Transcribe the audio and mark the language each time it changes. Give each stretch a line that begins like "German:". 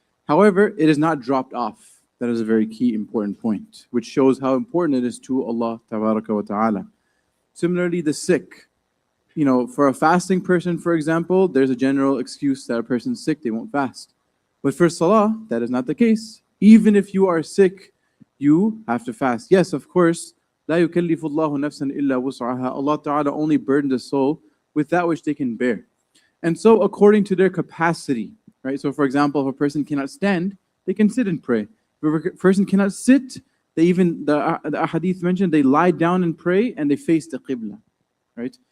English: However, it is not dropped off. That is a very key important point, which shows how important it is to Allah Tabaraka wa Ta'ala. Similarly, the sick. For a fasting person, for example, there's a general excuse that a person's sick, they won't fast. But for Salah, that is not the case. Even if you are sick, you have to fast. Yes, of course,
Arabic: لا يكلف الله نفسا إلا وسعها.
English: Allah Ta'ala only burdened the soul with that which they can bear. And so according to their capacity, right? So for example, if a person cannot stand, they can sit and pray. If a person cannot sit, they even, the ahadith mentioned, they lie down and pray and they face the qibla, right?